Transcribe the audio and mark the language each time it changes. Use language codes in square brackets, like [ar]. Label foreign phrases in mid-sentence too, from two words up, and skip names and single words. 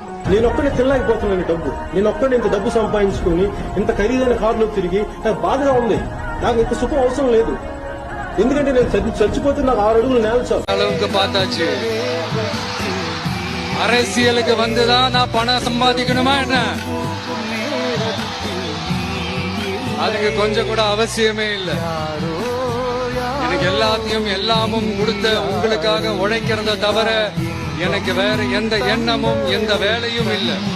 [te] నేను ఒక్కడే తినలేకపోతున్నాను డబ్బు. నేను ఒక్కడే ఇంత డబ్బు సంపాదించుకుని ఇంత ఖరీదైన కారులో తిరిగి నాకు బాధగా ఉంది. నాకు ఇంత సుఖం అవసరం లేదు. ఎందుకంటే నేను చచ్చిపోతే నాకు 6 అడుగులు నేల చాలు. [ta] அளவுக்கு பார்த்தாச்சு. அரசியலுக்கு வந்துதான் நான் பணம் சம்பாதிக்கணுமா என்ன? அதுக்கு கொஞ்சம் கூட அவசியமே இல்லை. எனக்கு எல்லாத்தையும் எல்லாமும் கொடுத்த உங்களுக்காக உழைக்கிறத தவிர எனக்கு வேற எந்த எண்ணமும் எந்த வேலையும் இல்லை.